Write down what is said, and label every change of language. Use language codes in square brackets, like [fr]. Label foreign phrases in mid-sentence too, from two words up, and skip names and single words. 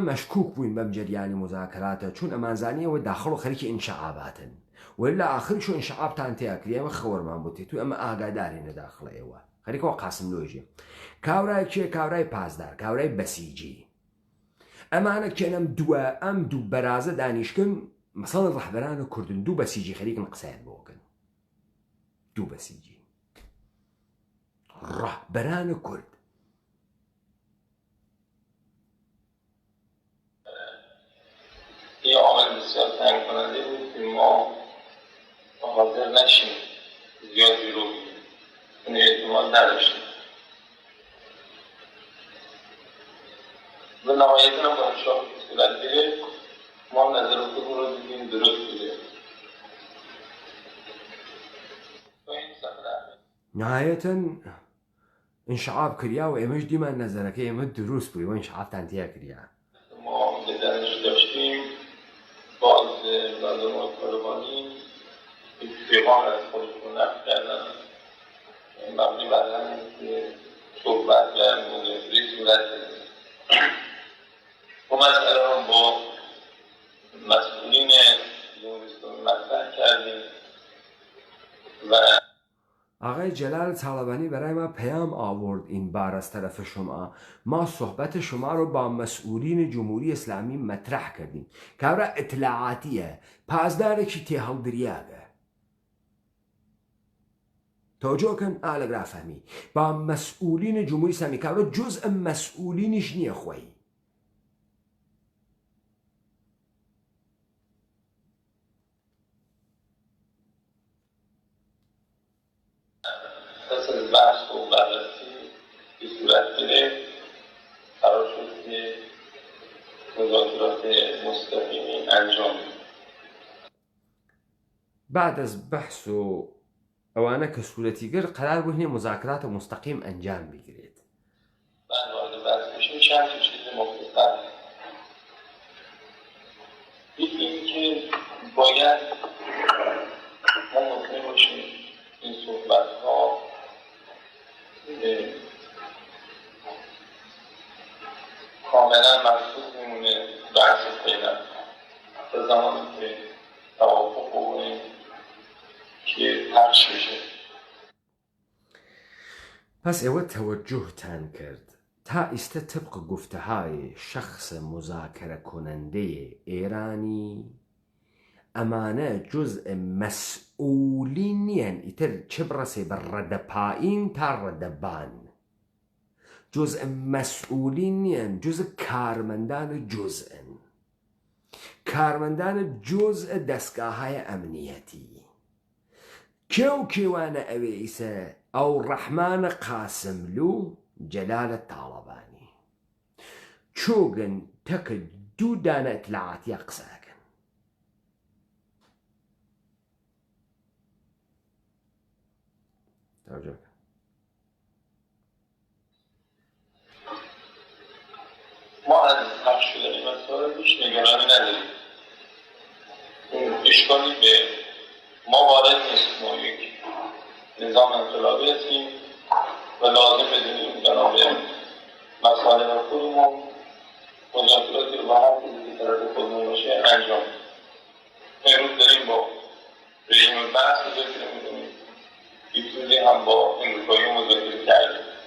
[sdh] مەشکوک بووین بەم جەریانی مزاکراتە چون ئەمانزانیەوە داخڵ و خەریکی ئینشعاباتن وەلی لە ئاخریش و ئینشعابتان تیاکری ئەمە خەوەرمان بۆ تێت و ئەمە ئاگادارینە داخڵ ئێوە خەریکەوە قاسم لۆژێ کاورای کێ کاورای پازدار کاورای بەسیجی ئەمانە کێنەم دووە ئەم دوو بەرازە دانیشکن مثلا ڕەهبەرانە کوردن دوو بەسیجی خەریکن قسەیان بۆکەن دوو بەسیجی ڕەهبەرانە کورد [fa] یه عامل بسیار تعیین کننده بود که ما حاضر نشیم زیاد جلو بگیریم اعتماد نداشتیم و نهایتا هم با شاه که صورت گرفت ما نظر خودمون رو دیدیم درست بوده [sdh] نهایەتەن انشعاب کریا و ئێمەش دیمان نەزەرەکە ئێمە دروست بووی و انشعابتان تیا کریا [fa] ما بدنش داشتیم باز لازم و طالبانی پیغام از خودشون نقل کردن مبنی بر همین که صحبت و مذاکره صورت گرفت ما مسئله رو با مسئولین جمهوری اسلامی مطرح کردیم و [sdh] ئاغای جەلال چاڵەبانی بەرای ما پەیام ئاورد [fa] این بار از طرف شما ما صحبت شما رو با مسئولین جمهوری اسلامی مطرح کردیم [sdh] کابرا اطلاعاتیه پازدارێکی تێهەڵدریاگە تۆجۆکەن ئالەگرا فەهمی [fa] با مسئولین [sdh] جمهوری اسلامی کابرا جزء مسئولینیش نییە خۆی [fa] پس از بحث و بررسی به صورت گرفت قرار شد که مذاکرات مستقیمی انجام بدیم. بعد از بحث [sdh] و ئەوانە کە سوورەتی گر قرار بوو هەنێ مذاکراتە مستەقیم ئەنجام بگرێت [fa] بعد وارد بحث میشیم چند تا چیز مختصر یکی اینکه باید ما مطمئن باشیم این صحبت‌ها کاملا مخصوص میمونه بحث فعلا تا زمانی که توافق بکنیم که پخش بشه. [sdh] پس ئێوە تەوەجوهتان کرد تا ئیستا [fa] طبق گفتەهای شخص مذاکرە کننده ئێرانی [sdh] ئەمانە جزء مەسئولی نیەن ئیتر چ بڕەسێ بە ڕەدەپایین تا ڕەدەبان جزء مەسئولی نیەن جزء کارمەندانە جزئن کارمەندانە جزء دەستگاهای ئەمنیەتی کێو کێوانە ئەوێ ئیسە ئەو ڕەحمانە قاسملو جەلالە تاڵەبانی چۆگن تەکە دوو دانە ئەتلاعاتیە قسەکەن توجهکە [fa] ما از پخش شدن این مسائل هیچ نگرانی نداریم اشکالی به ما وارد نیست ما یک نظام انقلابی هستیم و لازم بدونیم بنا به مصالح خودمون مذاکراتی رو با هر چیزی که طرف خودمون باشه انجام امروز داریم با رژیم بحث مذاکره میکنیم یک روزی هم با امریکایی مذاکره کردیم